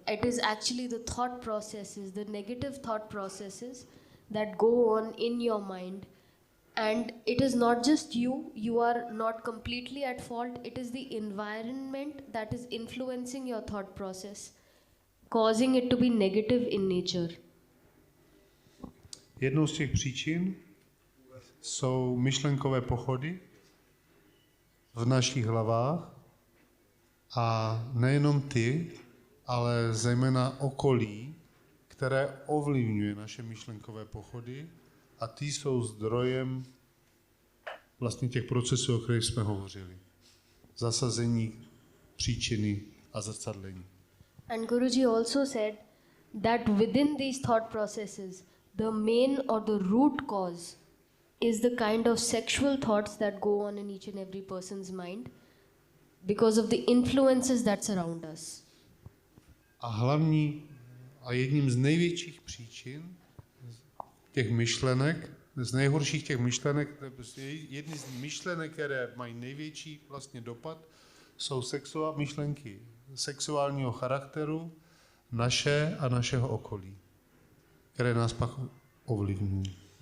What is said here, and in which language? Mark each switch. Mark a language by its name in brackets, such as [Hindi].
[English] It is actually the thought processes, the negative thought processes that go on in your mind. And it is not just you are not completely at fault, it is the environment that is influencing your thought process, causing it to be negative in nature. [Czech] Jednou z těch příčin jsou myšlenkové pochody v našich hlavách a nejenom ty, ale zejména okolí, které ovlivňuje naše myšlenkové pochody a ty jsou zdrojem vlastně těch procesů, o kterých jsme hovořili. Zasazení, příčiny a zrcadlení. [English] And Guruji also said that within these thought processes, the main or the root cause is the kind of sexual thoughts that go on in each and every person's mind because of the influences that surround us. [Czech] A hlavní a jedním z největších příčin těch myšlenek, z nejhorších těch myšlenek, jedny z myšlenek, které mají největší vlastně dopad, jsou myšlenky sexuálního charakteru naše a našeho okolí, které nás pak ovlivňují.